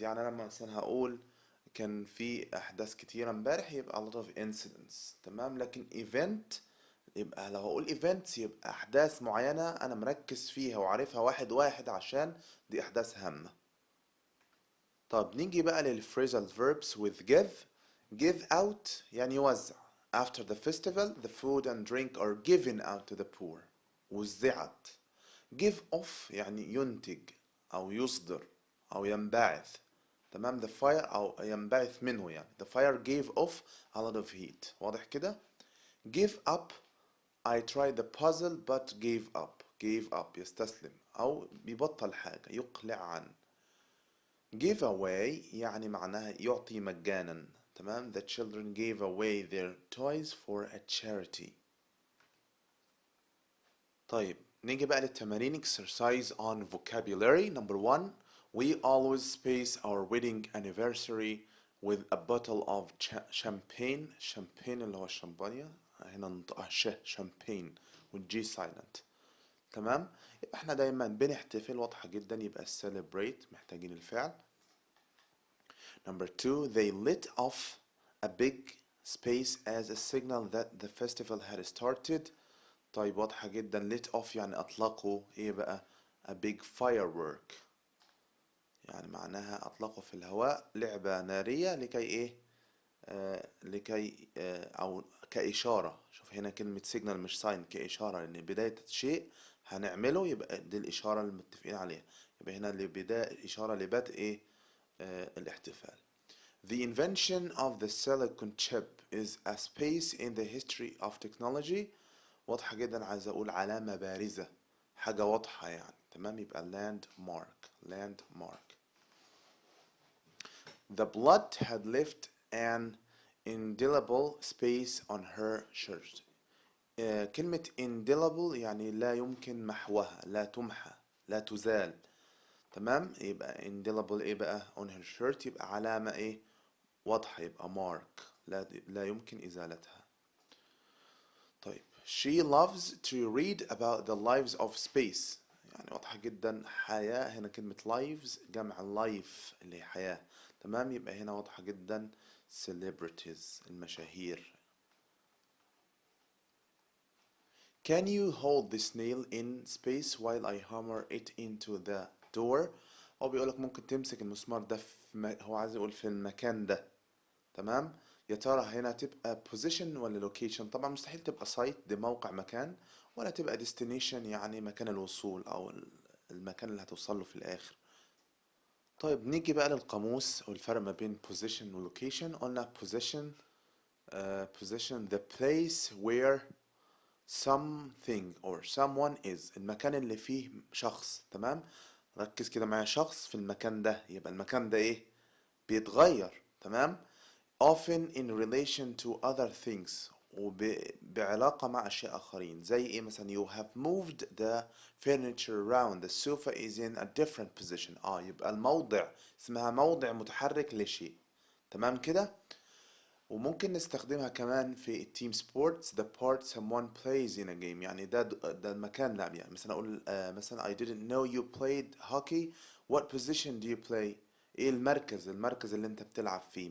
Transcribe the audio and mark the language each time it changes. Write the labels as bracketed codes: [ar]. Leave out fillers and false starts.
[ar] يعني أنا مثلا هقول كان في أحداث كتيرة امبارح يبقى [en] a lot of incidents. [ar] تمام. لكن event يبقى لو هقول events يبقى أحداث معينة أنا مركز فيها وعارفها واحد واحد عشان دي أحداث هامة. طب نيجي بقى للphrasal verbs with give out يعني يوزع. [en] after the festival the food and drink are given out to the poor. [ar] وزعت. give off يعني ينتج أو يصدر أو ينبعث. تمام. [en] the fire [ar] أو ينبعث منه يعني. [en] the fire gave off a lot of heat. [ar] واضح كده؟ [en] give up. I tried the puzzle but gave up. [ar] gave up يستسلم أو بيبطل حاجة يقلع عن. give away يعني معناها يعطي مجانا. [en] تمام. the children gave away their toys for a charity. [ar] طيب نيجي بقى للتمارين. [en] exercise on vocabulary. number 1 we always space our wedding anniversary with a bottle of champagne. [ar] champagne اللي هو الشمبانيا. هنا ننطقها champagne والجي silent. تمام. يبقى احنا دايما بنحتفل. واضحة جدا. يبقى celebrate محتاجين الفعل. [en] number 2 they lit off a big space as a signal that the festival had started. [ar] طيب واضحة جدا. lit off يعني أطلقوا إيه بقى؟ [en] a big firework [ar] يعني معناها أطلقوا في الهواء لعبة نارية لكي إيه؟ لكي أو كإشارة. شوف هنا كلمة signal مش sign. كإشارة لأن بداية شيء هنعمله يبقى دي الإشارة اللي متفقين عليها. يبقى هنا لبداية إشارة لبدء إيه؟ الاحتفال. [en] The invention of the silicon chip is a space in the history of technology. [ar] واضحة جدا. عايز أقول علامة بارزة حاجة واضحة يعني. تمام. [en] يبقى landmark. landmark. The blood had left an indelible space on her shirt. [ar] كلمة indelible يعني لا يمكن محوها. لا تمحى. لا تزال. تمام. يبقى indelible ايه بقى؟ [en] on her shirt [ar] يبقى علامة ايه؟ واضحة. يبقى mark. لا يمكن إزالتها. [en] طيب she loves to read about the lives of space. [ar] يعني واضحة جدا. حياة هنا كلمة lives جمع life اللي هي حياة. تمام. يبقى هنا واضحة جدا celebrities المشاهير. [en] Can you hold this nail in space while I hammer it into the door. [ar] هو بيقولك ممكن تمسك المسمار ده في هو عايز يقول في المكان ده. تمام. يا ترى هنا تبقى position ولا location؟ طبعا مستحيل تبقى site دي موقع مكان، ولا تبقى destination يعني مكان الوصول او المكان اللي هتوصل له في الاخر. طيب نيجي بقى للقاموس والفرق ما بين position و location. [en] قلنا position position the place where something or someone is. [ar] المكان اللي فيه شخص. تمام. ركز كده معايا. شخص في المكان ده. يبقى المكان ده ايه؟ بيتغير. تمام. [en] often in relation to other things [ar] وبعلاقة مع أشياء آخرين. زي إيه مثلا؟ [en] you have moved the furniture around. the sofa is in a different position. [ar] يبقى الموضع اسمها موضع متحرك لشيء. تمام كده. وممكن نستخدمها كمان في التيم سبورتس. [en] the part someone plays in a game [ar] يعني ده المكان لعب. يعني مثلا أقول مثلا [en] I didn't know you played hockey. what position do you play؟ [ar] ايه المركز اللي انت بتلعب فيه.